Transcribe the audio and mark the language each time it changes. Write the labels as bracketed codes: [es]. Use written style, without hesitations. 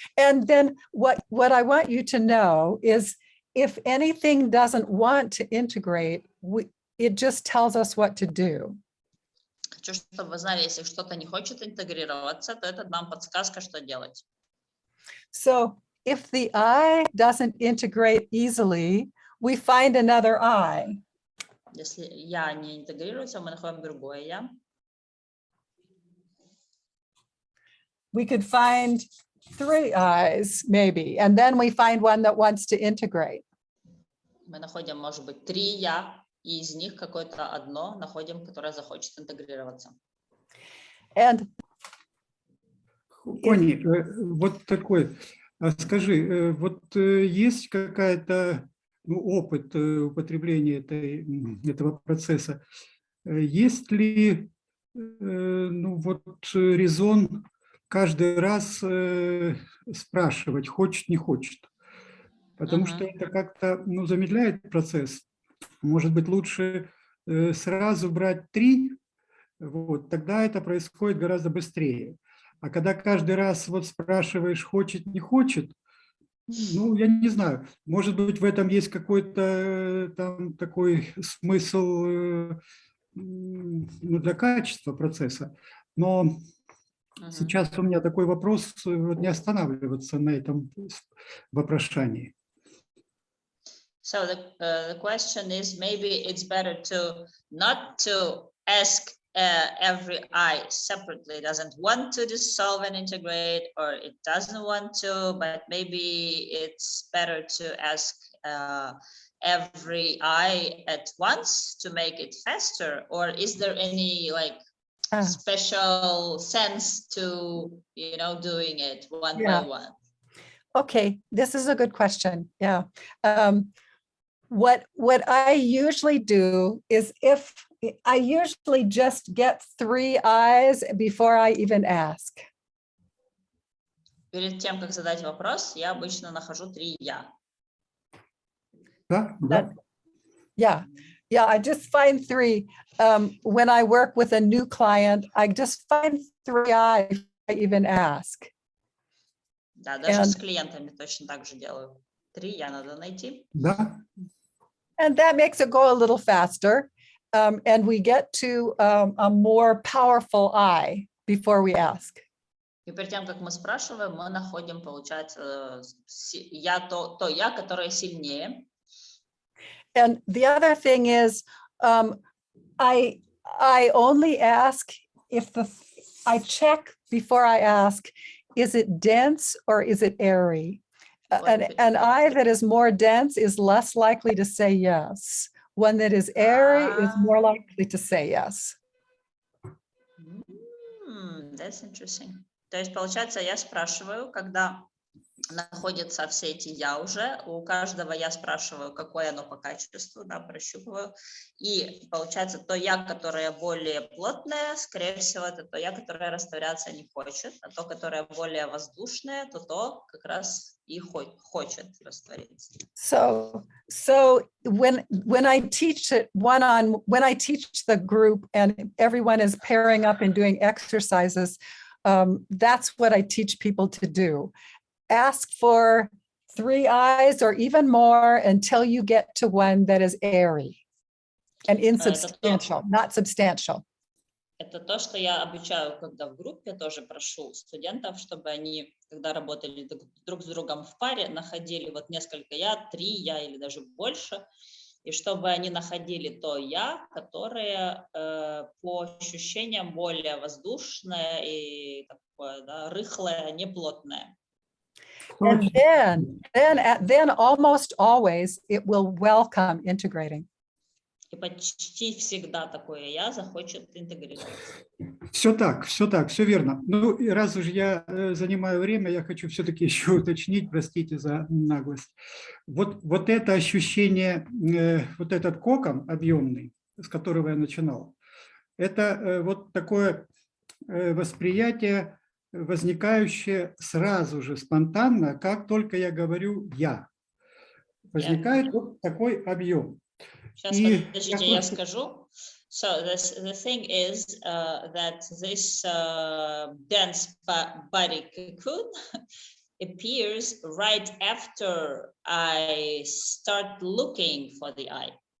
[en] And then what I want you to know is if anything doesn't want to integrate, it just tells us what to do. [ru] Хочу, чтобы вы знали, если что-то не хочет интегрироваться, то это нам подсказка, что делать. [en] So if the I doesn't integrate easily, we find another I. [ru] Если я не интегрируется, мы находим другое я. [en] We could find 3 I's maybe, and then we find one that wants to integrate. [ru] Мы находим, может быть, 3 я, и из них какое-то одно находим, которое захочет интегрироваться. [en] And [ru] Конни, вот такой, скажи, вот есть какая-то опыт употребления этого процесса? Есть ли вот резон каждый раз спрашивать, хочет, не хочет? Потому что это как-то замедляет процесс. Может быть, лучше сразу брать 3, вот, тогда это происходит гораздо быстрее. А когда каждый раз вот спрашиваешь, хочет, не хочет, ну, я не знаю, может быть, в этом есть какой-то там такой смысл для качества процесса. Но сейчас у меня такой вопрос, вот не останавливаться на этом вопрошании. [en] So the question is, maybe it's better to not to ask every I separately, doesn't want to dissolve and integrate, or it doesn't want to, but maybe it's better to ask every I at once to make it faster, or is there any like special sense to, doing it one by one? Okay, this is a good question. Yeah. What I usually do is if I usually just get 3 I's before I even ask. [ru] Перед тем, как задать вопрос, я обычно нахожу 3 я. Да? [en] Yeah, I just find 3. When I work with a new client, I just find 3 I's before I even ask. [ru] Да, даже с клиентами точно так же делаю. 3 я надо найти. Да. [en] And that makes it go a little faster. And we get to a more powerful I before we ask. [ru] И перед тем, как мы спрашиваем, мы находим, получается, то я, которое сильнее. [en] And the other thing is, I only ask if I check before I ask, is it dense or is it airy? An I that is more dense is less likely to say yes. One that is airy is more likely to say yes. That's interesting. [ru] То есть, получается, я спрашиваю, когда находятся все эти я уже. У каждого я спрашиваю, какое оно по качеству, да, прощупываю. И получается, то я, которое более плотное, скорее всего, это то я, которое растворяться не хочет, а то, которое более воздушное, то как раз и хочет раствориться. [en] So when I teach it when I teach the group and everyone is pairing up and doing exercises, that's what I teach people to do. Ask for 3 eyes or even more until you get to one that is airy and insubstantial, not substantial. [ru] Это то, что я обучаю, когда в группе, тоже прошу студентов, чтобы они, когда работали друг с другом в паре, находили вот несколько я, 3 я или даже больше, и чтобы они находили то я, которое по ощущениям более воздушное и такое, да, рыхлое, не плотное. [en] And then almost always it will welcome integrating. [ru] И почти всегда такое я захочет интегрироваться. Все так, все верно. Ну, и раз уж я занимаю время, я хочу все-таки еще уточнить, простите за наглость. Вот это ощущение, вот этот кокон объемный, с которого я начинал, это вот такое восприятие, возникающее сразу же, спонтанно, как только я говорю «я». Возникает вот такой объем. Сейчас, подождите, я скажу. [en] So the thing is that this dense body cocoon appears right after I start looking for the eye.